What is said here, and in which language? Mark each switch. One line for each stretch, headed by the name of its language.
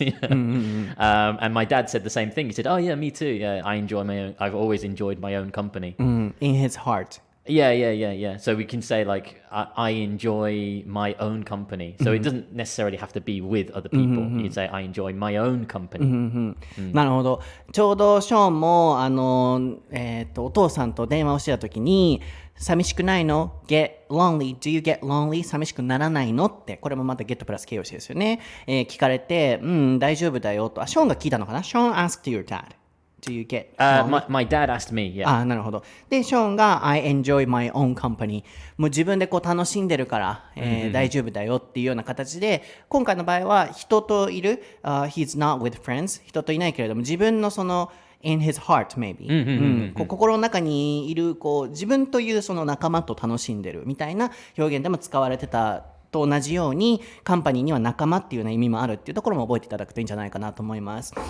English: And my dad said the same thing. He said, oh yeah, me too. Yeah, I've always enjoyed my own company. In his heart. Yeah. So we can say like, I enjoy my own company. So it doesn't necessarily have to be with other people. You can say, I enjoy my own company.
Japanese: なるほど。ちょうどショーンもお父さんと電話をしてた時に、寂しくないの ?
English: get lonely. Do you get lonely?
Japanese: 寂しくならないのって、これもまた get プラス形容詞ですよね。聞かれて、大丈夫だよと。ショーンが聞いたのかな？
English: Sean asked your dad.Do you get my dad asked me, yeah.
Japanese: なるほど。で、ショーンが
English: I enjoy my own company.
Japanese: もう自分でこう楽しんでるから、大丈夫だよっていうような形で、今回の場合は人といる、
English: he's not with friends.
Japanese: 人といないけれども、自分のその
English: in his heart maybe、
Japanese: 心の中にいるこう自分というその仲間と楽しんでるみたいな表現でも使われてたと同じように、カンパニーには仲間っていうような意味もあるっていうところも覚えていただくといいんじゃないかなと思います。